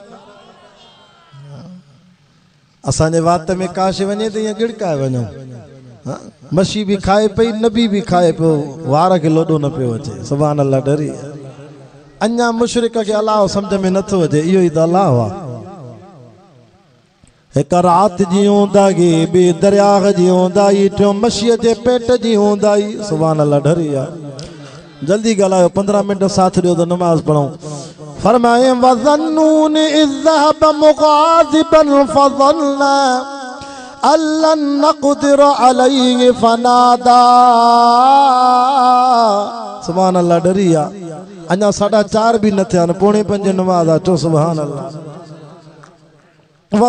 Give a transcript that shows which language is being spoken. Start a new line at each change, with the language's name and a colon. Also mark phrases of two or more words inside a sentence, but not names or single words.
Sindhi: असांजे वात में काश वञे त ईअं गिड़काए वञूं मच्छी भी खाए पई नबी भी खाए पियो वार खे लोॾो न पियो अचे
Arabic: سبحان الله
Sindhi: डरी अञा मुशरिक खे अलाह सम्झ में नथो अचे इहो ई त अलाह आहे हिक रात जी हूंदाई ॿी दरियाह जी हूंदाई टियों मच्छीअ जे पेट जी हूंदाई
Arabic: سبحان الله
Sindhi: डरी आहे जल्दी ॻाल्हायो 15 मिंट साथ ॾियो त नमाज़ पढ़ूं फरमाए
Arabic: وذا النون إذ ذهب مغاضبا فظن أن لن نقدر عليه فنادى سبحان الله
Sindhi: डरी आहे अञा 4:30 भी न थिया 4:45 नमाज़ आहे चो
Arabic: سبحان الله